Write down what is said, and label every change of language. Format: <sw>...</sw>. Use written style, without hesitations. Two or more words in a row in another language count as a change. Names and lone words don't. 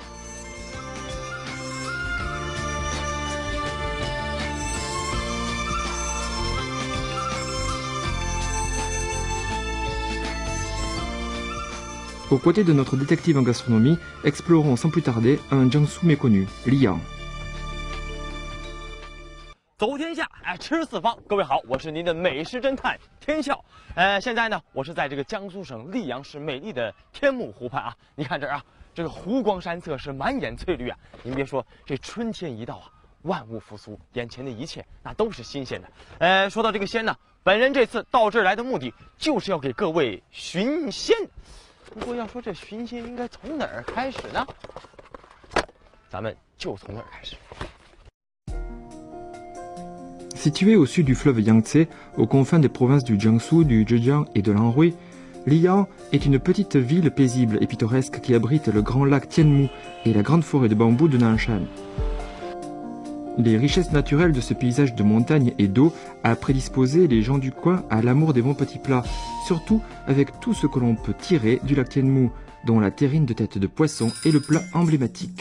<fr>Aux côtés de notre détective en gastronomie, explorons sans plus tarder un Jiangsu méconnu, Liyang.</fr> <zh>走天下，吃四方。各位好，我是您的美食侦探天笑。现在呢，我是在这个江苏省溧阳市美丽的天目湖畔啊。你看这儿啊，这个湖光山色是满眼翠绿啊。您别说，这春天一到啊，万物复苏，眼前的一切那都是新鲜的。说到这个鲜呢，本人这次到这儿来的目的就是要给各位寻鲜。不过要说这寻鲜应该从哪儿开始呢？咱们就从哪儿开始。</zh> <fr>Située au sud du fleuve Yangtze, aux confins des provinces du Jiangsu, du Zhejiang et de l'Anhui, Liyang est une petite ville paisible et pittoresque qui abrite le grand lac Tianmu et la grande forêt de bambous de Nanshan. Les richesses naturelles de ce paysage de montagne et d'eau a prédisposé les gens du coin à l'amour des bons petits plats, surtout avec tout ce que l'on peut tirer du lac Tianmu, dont la terrine de tête de poisson est le plat emblématique.</fr>